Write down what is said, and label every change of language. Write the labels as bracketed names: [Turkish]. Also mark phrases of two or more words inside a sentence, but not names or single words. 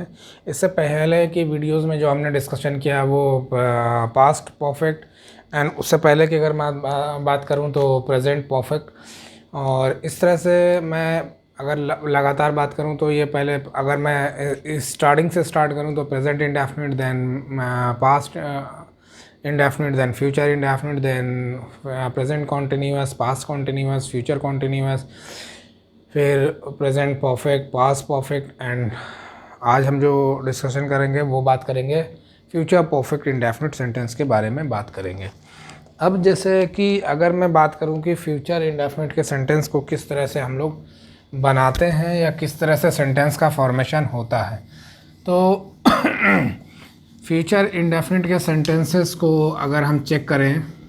[Hindi] इससे पहले की वीडियोस में जो हमने डिस्कशन किया वो [English] past perfect and [Hindi] उससे पहले की अगर मैं बात करूं तो [English] present perfect. [Hindi] और इस तरह से मैं अगर लगातार बात करूं तो ये पहले अगर मैं स्टार्टिंग से स्टार्ट करूं तो [English] present indefinite, then past indefinite, then future indefinite, then present continuous, past continuous, future continuous, फिर present perfect, past perfect एंड [Hindi] आज हम जो डिस्कशन करेंगे वो बात करेंगे [English] future perfect indefinite sentence [Hindi] के बारे में बात करेंगे। अब जैसे कि अगर मैं बात करूं कि [English] future indefinite [Hindi] के सेंटेंस को किस तरह से हम लोग बनाते हैं या किस तरह से सेंटेंस का फॉर्मेशन होता है, तो [English] future indefinite [Hindi] के सेंटेंसेस को अगर हम चेक करें